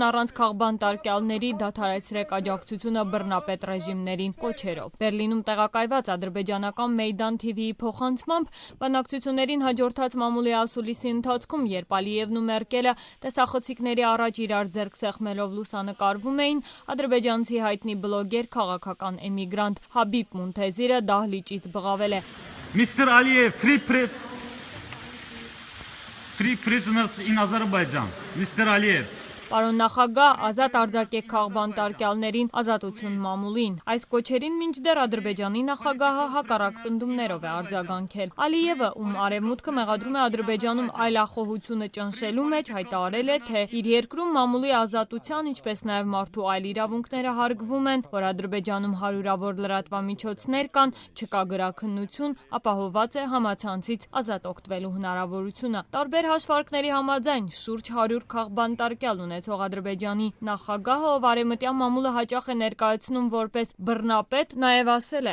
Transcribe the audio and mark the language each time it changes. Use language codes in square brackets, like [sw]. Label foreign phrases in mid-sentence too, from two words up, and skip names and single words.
[hy] առանց քաղբանտարկյալների դադարեցրեք աջակցությունը բռնապետ ռեժիմներին կոչերով։ Բերլինում տեղակայված ադրբեջանական Մեյդան TV-ի փոխանցմամբ բանակցություններին հաջորդած մամուլի ասուլիսի ընթացքում, երբ Ալիևն ու Մերկելը տեսախցիկների առաջ իրար ձեռք սեղմելով լուսանկարվում էին, ադրբեջանցի հայտնի բլոգեր, քաղաքական էմիգրանտ Հաբիբ Մունթեզիրը դահլիճից բղավել է. [en] Mr. Aliyev, free prisoners in Azerbaijan. Mr. Aliyev. [hy] Պարոն նախագահ, ազատ արձակեք քաղբանտարկյալներին, ազատություն մամուլին։ Այս կոչերին մինչդեռ Ադրբեջանի նախագահը հակառակ պնդումներով է արձագանքել։ Ալիևը, ում արևմուտքը մեղադրում է Ադրբեջանում այլախոհությունը ճնշելու մեջ, հայտարարել է, թե իր երկրում մամուլի ազատության, ինչպես նաև մարդու այլ իրավունքները հարգվում են, որ Ադրբեջանում հարյուրավոր լրատվամիջոցներ կան, չկա գրաքննություն, ապահովված է համացանցից ազատ օգտվելու հնարավորությունը։ Տարբեր հաշվարկների համաձայն շուրջ 100 քաղբանտարկյալ ունեցող Ադրբեջանի նախագահը, ով արևմտյան մամուլը հաճախ է ներկայացնում որպես բռնապետ, նաև ասել է.